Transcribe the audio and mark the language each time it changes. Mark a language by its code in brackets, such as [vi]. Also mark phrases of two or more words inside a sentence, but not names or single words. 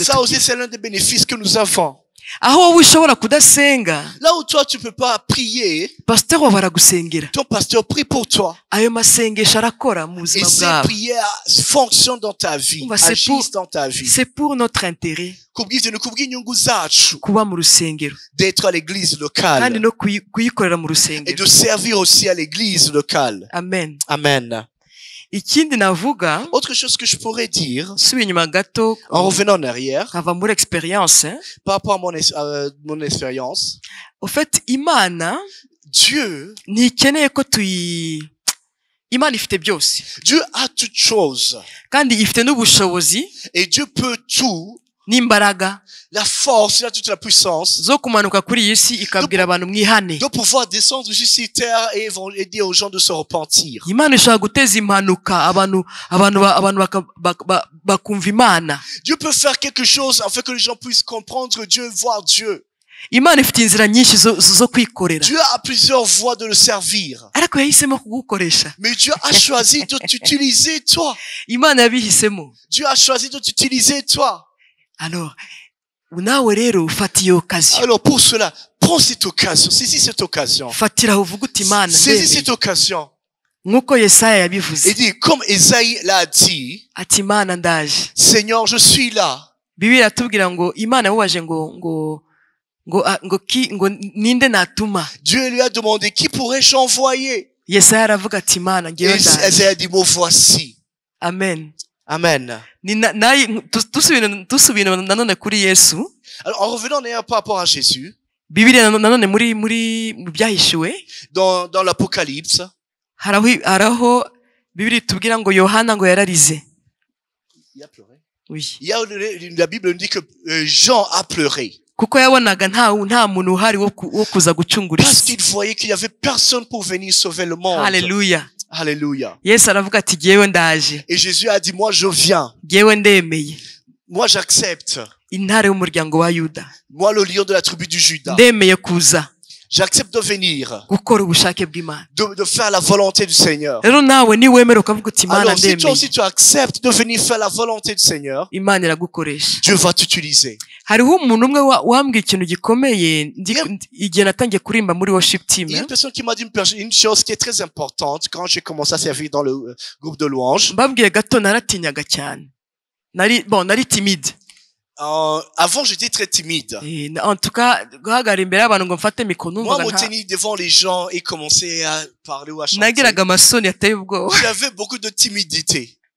[fr] Ça aussi c'est l'un des bénéfices que nous avons. [rw] Aho wowe ushobora kudasenga, [fr] là où toi tu peux pas prier, [rw] pasteur wawe aragusengera. [fr] Ton pasteur prie pour toi. [rw] Ayo masengesho arakora mu buzima bwawe. [fr] Et ces prières fonctionnent dans ta vie, agissent dans ta vie. C'est pour notre intérêt. [rw] Kuba mu rusengero. [fr] D'être à l'église locale. [rw] Kandi no kuyikorera mu rusengero. [fr] Et de servir aussi à l'église locale. Amen. Amen. [rw] Ikindi navuga, [fr] autre chose que je pourrais dire, en revenant en arrière, par expérience, par rapport à mon expérience, au fait, [rw] Imana, [fr] Dieu, [rw] ntikeneye ko Imana ifite byose. [fr] Dieu a toutes choses. [rw] Kandi ifite n'ubushobozi. [fr] Et Dieu peut tout. [rw] N'imbaraga. [fr] La force, il a toute la puissance. [rw] Zo kumanuka kuri iyi si ikabwira abantu mwihane. [fr] De pouvoir descendre sur terre et dire aux gens de se repentir. [rw] Imana ishobora guteza impanuka abantu bakumva Imana. [fr] Dieu peut faire quelque chose afin que les gens puissent comprendre Dieu, voir Dieu. [rw] Imana ifite inzira nyinshi zo kwikorera. [fr] Dieu a plusieurs voies de le servir. [rw] Ariko yahisemo kugukoresha. [fr] Mais Dieu a choisi de t'utiliser toi. [rw] Imana yabihisemo. [fr] Dieu a choisi de t'utiliser toi. Alors, [rw] nawe rero ufata iyo occasion. [fr] Alors pour cela, prends cette occasion, saisis cette occasion. [rw] Fatira uvuga uti Imana. [fr] Saisis cette occasion. [rw] Nkuko Yesaya yabivuze. [fr] Et dit comme Esaïe l'a dit. [rw] Ati Imana ndaje. [fr] Seigneur, je suis là. [rw] Bibiliya iratubwira ngo Imana yamubaje ngo ngo ninde natuma. [fr] Dieu lui a demandé, qui pourrais-je envoyer? [rw] Yesaya aravuga ati Mana ngewe [fr] Et [rw] ndaje. [fr] Isaïe a dit, me voici. Amen. Amen. [rw] Dusubire nanone kuri Yesu. [fr] Alors, en revenant d'ailleurs par rapport à Jésus, [rw] Bibiliya nanone muri byahishuwe [fr] dans l'Apocalypse, [rw] haraho Bibiliya tubwira ngo Yohana ngo yararize. [fr] il a pleuré. Oui. La Bible nous dit que Jean a pleuré. [rw] Kuko yabonaga nta muntu uhari wo kuza gucungura [fr] Parce [rw] isi. [fr] qu'il voyait qu'il y avait personne pour venir sauver le monde. [rw] Haleluya. [fr] Alléluia. [rw] Yesu aravuga ati ngewe ndaje. [fr] Et Jésus a dit, moi je viens. [rw] Ngewe ndemeye. [fr] Moi j'accepte. [rw] Intare y'umuryango wa Yuda. [fr] Moi le lion de la tribu du Juda. [rw] Ndemeye kuza. [fr] J'accepte de venir. [rw] Gukora ubushake bw'Imana. [fr] De faire la volonté du Seigneur. [rw] Rero nawe niwemera ukavuga uti Imana [fr] Alors si toi [rw] ndemeye. [fr] aussi tu acceptes de venir faire la volonté du Seigneur, [rw] Imana iragukoresha. [fr] Dieu va t'utiliser. [rw] Hariho umuntu umwe wambwiye ikintu gikomeye igihe natangiye kurimba muri [en] worship team. [fr] Il y a une personne qui m'a dit une chose qui est très importante quand j'ai commencé à servir dans le groupe de louanges. [rw] Mbabwiye gato naratinyaga cyane. Nari timide. [fr] Avant, j'étais très timide. En tout cas, [rw] guhagarara imbere y'abantu ngo mfate mikoro [fr] Moi, [rw] numvaga [fr] me tenir devant les gens et commencer à parler ou à chanter. [rw] nagiraga amasoni ateye ubwoba. [fr] J'avais beaucoup de timidité.